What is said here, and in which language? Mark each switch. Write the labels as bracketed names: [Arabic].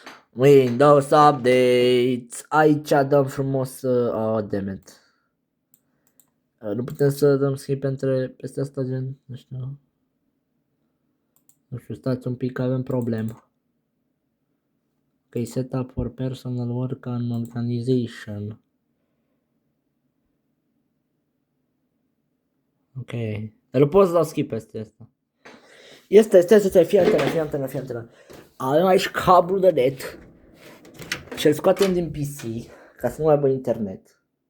[Romanian] Windows updates. Aici dăm frumos. [English] Oh, damn it. [Romanian] Nu putem să dăm skip peste asta, gen. Nu știu. Nu știu, stați un pic că avem problemă. [English] Ok, setup for personal work and organization. Ok. [Romanian] Dar nu pot să dau skip peste asta. Fii antenă. Avem aici cablul de net. Și-l scoatem din PC ca să nu mai aibă internet.